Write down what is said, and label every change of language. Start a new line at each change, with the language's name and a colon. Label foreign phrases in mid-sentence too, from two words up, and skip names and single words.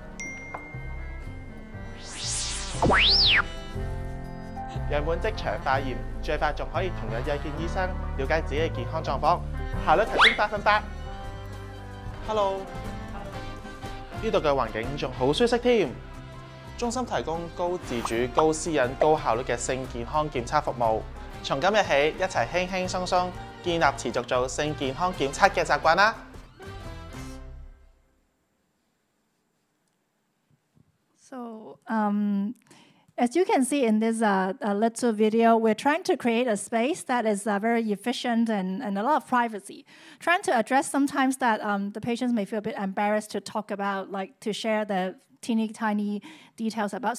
Cantonese: 樣本即場化驗，最快仲可以同日約見醫生，了解自己嘅健康狀況，效率提升100%。Hello， 呢度嘅環境仲好舒適添。中心提供高自主、高私隱、高效率嘅性健康檢測服務。從今日起，一齊輕輕鬆鬆建立持續做性健康檢測嘅習慣啦。
English: So, as you can see in this little video, we're trying to create a space that is very efficient and a lot of privacy. Trying to address sometimes that the patients may feel a bit embarrassed to talk about, to share the teeny tiny details about.